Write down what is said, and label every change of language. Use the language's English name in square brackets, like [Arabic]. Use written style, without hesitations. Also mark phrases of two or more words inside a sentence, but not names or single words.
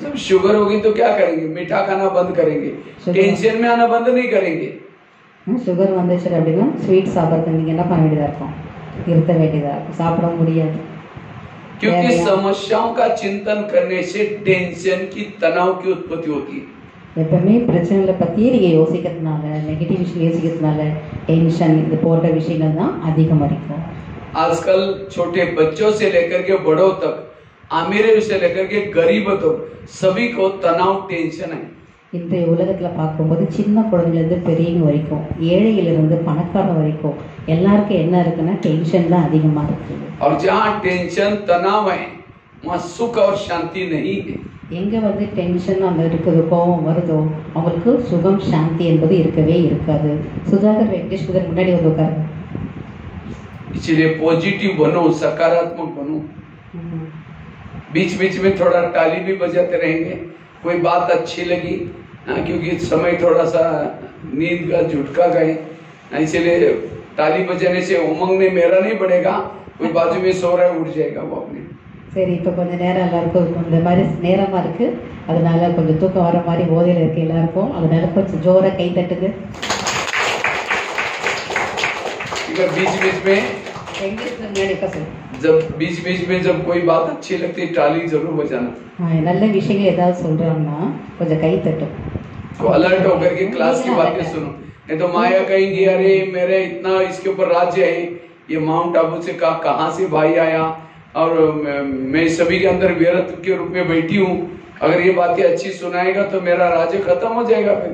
[Hindi] जब शुगर होगी तो क्या करेंगे, मीठा खाना बंद करेंगे, टेंशन में आना बंद नहीं करेंगे। [Tamil] சுகர் வந்துச்சு அப்படின்னா ஸ்வீட் சாப்பிட்றது நீங்கள் என்ன பண்ண வேண்டியதாக இருக்கும், நிறுத்த வேண்டியதாக இருக்கும், சாப்பிட முடியாது. [Hindi] क्योंकि समस्याओं का चिंतन करने से टेंशन की, तनाव की उत्पत्ति होती है। [Tamil] எப்பவுமே பிரச்சனைகளை பற்றியே நீங்கள் யோசிக்கிறதுனால, நெகட்டிவ் விஷயம் யோசிக்கிறதுனால டென்ஷன் இது போன்ற விஷயங்கள் தான் அதிகமரிக்கும். [Hindi] आजकल छोटे बच्चों से लेकर के बड़ों तक, अमीरों से लेकर के गरीबों तक सभी को तनाव टेंशन है. [Tamil] இன்றைய உலகத்தில் பார்க்கும்போது சின்ன குழந்தைலேருந்து பெரியவங்க வரைக்கும், ஏழையிலிருந்து பணக்காரன் வரைக்கும் எல்லாருக்கும் என்ன இருக்குன்னா டென்ஷன் தான் அதிகமாக இருக்குது. [Hindi] और जहाँ टेंशन तनाव है वहाँ सुख और शांति नहीं है. [Tamil] எங்கே வந்து டென்ஷன் அந்த இருக்குது, கோபம் வருதோ அவங்களுக்கு சுகம் சாந்தி என்பது இருக்கவே இருக்காது. சுதாகர் வெங்கடேஷ் முதல் முன்னாடி வந்து உட்காரு. [Hindi] इसलिए पॉजिटिव बनो, सकारात्मक बनो. बीच बीच में थोड़ा ताली भी बजाते रहेंगे, कोई बात अच्छी लगी क्योंकि समय थोड़ा सा नींद का झुटका गए, इसलिए ताली बजाने से उमंग में मेरा नहीं बढ़ेगा, कोई बाजू में सो रहा है उठ जाएगा वो अपने. [Tamil] சரி, இப்போ கொஞ்சம் நேரம் எல்லாருக்கும் இந்த மாதிரி நேரமாக இருக்குது, அதனால கொஞ்சம் தூக்கம் வர மாதிரி போதையில் இருக்குது எல்லாருக்கும், அதனால கொஞ்சம் ஜோராக கை தட்டுது. [Hindi] बीच बीच में जब बीच में जब कोई बात अच्छी लगती है टाली जरूर बजाना. [Tamil] நல்ல விஷயங்கள் ஏதாவது சொல்றாங்கன்னா கொஞ்சம் கை தட்டும். [Hindi] तो अलर्ट होकर के क्लास की बातें सुनो, नहीं तो माया कहेंगी अरे मेरे इतना इसके ऊपर राज्य है, ये माउंट आबू से कहाँ से भाई आया और मैं सभी के अंदर वीरत्व के रूप में बैठी हूँ, अगर ये बातें अच्छी सुनाएगा तो मेरा राज्य खत्म हो जाएगा फिर.